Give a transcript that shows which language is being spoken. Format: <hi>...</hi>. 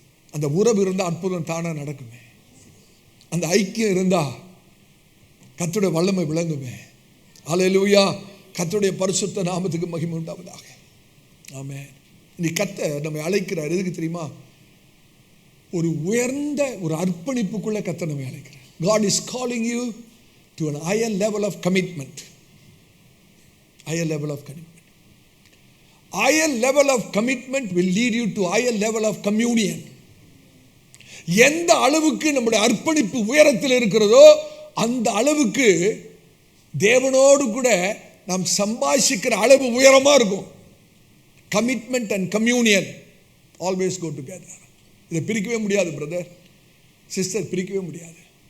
<ta>அந்த உறவு இருந்தால் அற்புதம் தானா நடக்குமே. அந்த ஐக்கியம் இருந்தா கர்த்தருடைய வல்லமை விளங்குமே. அல்லேலூயா. கர்த்தருடைய பரிசுத்த நாமத்துக்கு மகிமை உண்டாவதாக. ஆமென். நீ கர்த்தர் நம்மை அழைக்கிறார். எதுக்கு தெரியுமா? ஒரு உயர்ந்த ஒரு அர்ப்பணிப்புக்குள்ள கர்த்தர் நம்மை அழைக்கிறார்.</ta> <en>God is calling you to an higher level of commitment. Higher level of commitment. Higher level of commitment will lead you to higher level of communion.</en> <ta>எந்த அளவுக்கு நம்முடைய அர்ப்பணிப்பு உயரத்தில் இருக்கிறதோ அந்த அளவுக்கு தேவனோடு கூட நாம் சம்பாஷிக்கிற அளவு உயரமா இருக்கும்.</ta> <en>Commitment and communion always go together.</en> <ta>இதை பிரிக்கவே முடியாது பிரதர், சிஸ்டர், பிரிக்கவே முடியாது.</ta>